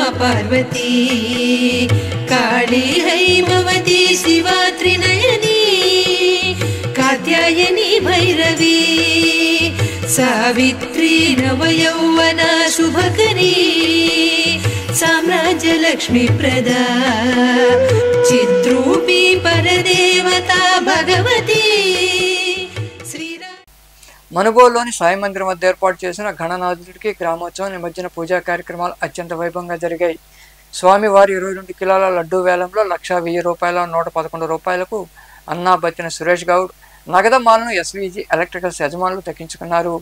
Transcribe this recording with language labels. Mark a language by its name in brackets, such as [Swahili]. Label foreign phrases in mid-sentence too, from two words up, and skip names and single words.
[Sanskrit] पार्वती काली हैमवती शिवा त्रिनयनी कात्यायनी भैरवी सावित्री नवयौवना शुभकरी साम्राज्यलक्ष्मी प्रदा चिद्रूपी परदेवता भगवती. [Telugu] మనుగోలులోని సాయి మందిరం వద్ద ఏర్పాటు చేసిన గణనాథుడికి గ్రామోత్సవం నిమజ్జన పూజా కార్యక్రమాలు అత్యంత వైభవంగా జరిగాయి. స్వామివారి 22 కిలోల లడ్డూ వేలంలో 1,10,000 రూపాయల 111 రూపాయలకు అన్నా బత్తిన సురేష్ గౌడ్ నగదమాలను ఎస్వీజీ ఎలక్ట్రికల్స్ యజమానులు దక్కించుకున్నారు.